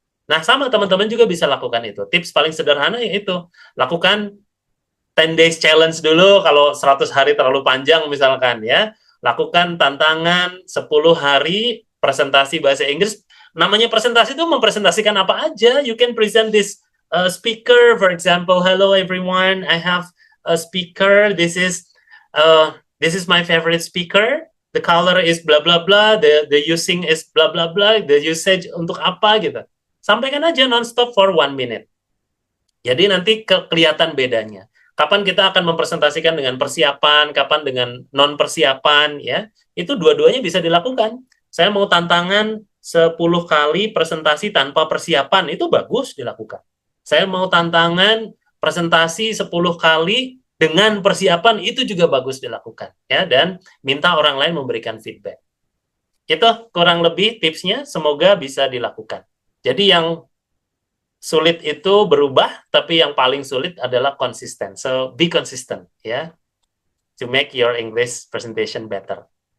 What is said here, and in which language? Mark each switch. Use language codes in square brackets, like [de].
[id] Nah, sama teman-teman juga bisa lakukan itu. Tips paling sederhana yaitu lakukan [en] 10 days challenge [id] dulu kalau 100 hari terlalu panjang misalkan ya. Lakukan tantangan 10 hari presentasi bahasa Inggris. Namanya presentasi itu mempresentasikan apa aja. [en] You can present this speaker, for example, hello everyone, I have a speaker. This is my favorite speaker. The color is blah blah blah. The using is blah blah blah. The usage [id] untuk apa gitu. Sampaikan aja nonstop [en] for 1 minute. [id] Jadi nanti kelihatan bedanya. Kapan kita akan mempresentasikan dengan persiapan, kapan dengan non persiapan ya. Itu dua-duanya bisa dilakukan. Saya mau tantangan 10 kali presentasi tanpa persiapan, itu bagus dilakukan. Saya mau tantangan presentasi 10 kali dengan persiapan, itu juga bagus dilakukan ya, dan minta orang lain memberikan feedback. Itu kurang lebih tipsnya, semoga bisa dilakukan. Jadi yang sulit itu berubah, tapi yang paling sulit adalah konsisten. [en] So be consistent ya, to make your English presentation better.